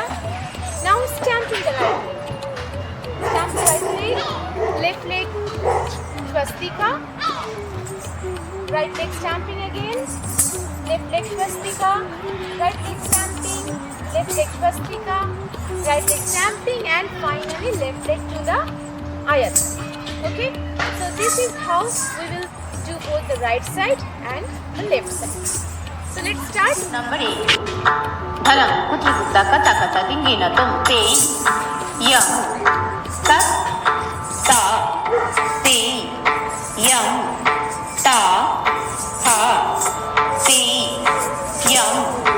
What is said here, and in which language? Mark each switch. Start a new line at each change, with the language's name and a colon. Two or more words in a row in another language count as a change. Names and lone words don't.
English: Now stamping the right leg. Stamp the right leg, left leg Swastika, right leg stamping again, left leg Swastika, right leg stamping, left leg Swastika, right leg stamping, and finally left leg to the Ayata. Okay, so this is how we will do both the right side and the left side. So let's start. Number 8. Thalam kujik taka taka tadingena tum te yam ta ta te yam ta ha te yam